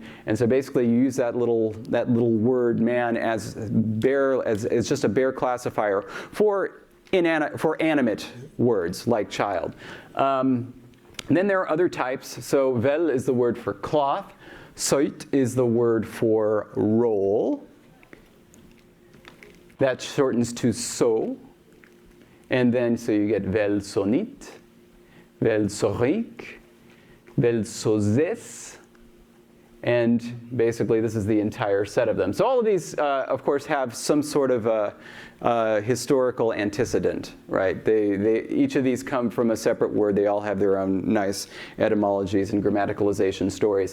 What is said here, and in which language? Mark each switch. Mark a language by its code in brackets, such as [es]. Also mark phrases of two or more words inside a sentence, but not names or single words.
[en] And so basically you use that little word man as just a bare classifier for animate words like child. And then there are other types. So vel is the word for cloth. Soit is the word for roll. That shortens to so. And then so you get vel sonit, vel sorik, vel sozes. And basically this is the entire set of them. So all of these, of course, have some sort of historical antecedent, right? Each of these come from a separate word. They all have their own nice etymologies and grammaticalization stories.